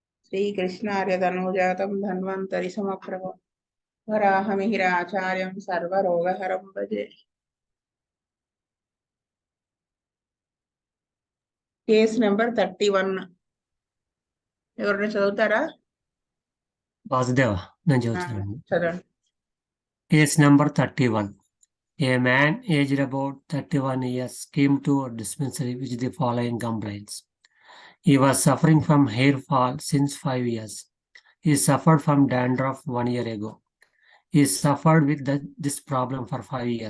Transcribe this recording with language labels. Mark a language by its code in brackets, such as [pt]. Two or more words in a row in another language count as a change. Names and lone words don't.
[sa] श्रीकृष्णार्य तनूजातं धन्वन्तरि समप्रभो वराहमिहिराचार्यं सर्वरोगहरं भजे। [en] case number [te] 31 ఎవరైనా చదువుతారా? వాసుదేవ నేను చదువుతున్నాను. చదవండి. [en] Case number 31. A man aged about 31 years came to a dispensary with the following complaints. He was suffering from hair fall since 5 years. He suffered from dandruff 1 year ago. He suffered with this problem for 5 years.